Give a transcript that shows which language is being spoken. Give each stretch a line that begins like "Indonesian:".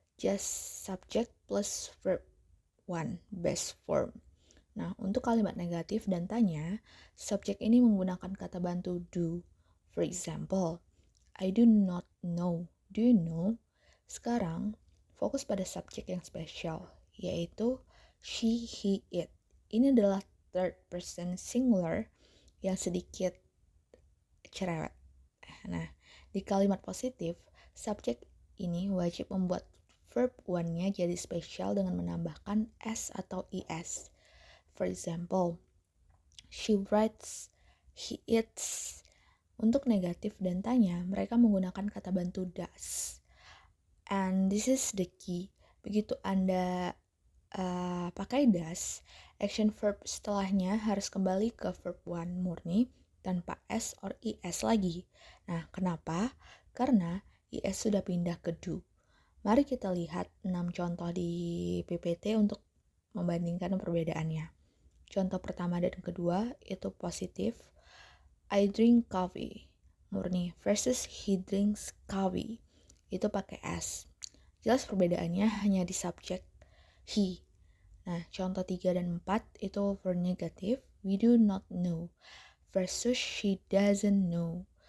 English: Just subject plus verb one, best form.
Indonesian: Nah, untuk kalimat negatif dan tanya, subjek ini menggunakan kata bantu do.
English: For example, I do not know. Do you know?
Indonesian: Sekarang, fokus pada subjek yang spesial, yaitu she, he, it. Ini adalah third person singular yang sedikit cerewet. Nah, di kalimat positif, subjek ini wajib membuat verb one-nya jadi spesial dengan menambahkan s atau es.
English: For example, she writes, he eats.
Indonesian: Untuk negatif dan tanya, mereka menggunakan kata bantu does.
English: And this is the key.
Indonesian: Begitu Anda pakai does, action verb setelahnya harus kembali ke verb one murni tanpa s or es lagi. Nah, kenapa? Karena es sudah pindah ke do. Mari kita lihat 6 contoh di PPT untuk membandingkan perbedaannya. Contoh pertama dan kedua itu positif.
English: I drink coffee, murni, versus he drinks coffee.
Indonesian: Itu pakai s. Jelas perbedaannya hanya di subjek he. Nah, contoh 3 dan 4 itu for negatif,
English: we do not know, versus she doesn't know.